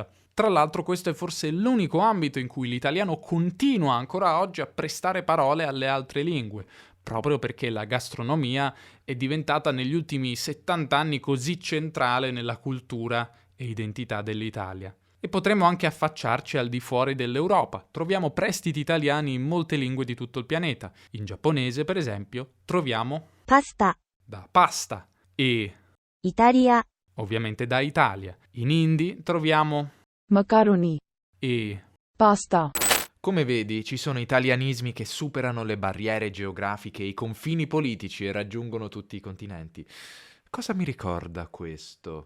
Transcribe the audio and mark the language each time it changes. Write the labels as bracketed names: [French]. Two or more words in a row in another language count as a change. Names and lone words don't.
[Italian] Tra l'altro questo è forse l'unico ambito in cui l'italiano continua ancora oggi a prestare parole alle altre lingue, proprio perché la gastronomia è diventata negli ultimi 70 anni così centrale nella cultura e identità dell'Italia. E potremmo anche affacciarci al di fuori dell'Europa. Troviamo prestiti italiani in molte lingue di tutto il pianeta. In giapponese, per esempio, troviamo [Japanese] パスタ、 [Italian] da pasta e [Japanese] イタリア、 [Italian] ovviamente da Italia. In hindi troviamo Macaroni. e Pasta. Come vedi, ci sono italianismi che superano le barriere geografiche e i confini politici e raggiungono tutti i continenti. Cosa mi ricorda questo?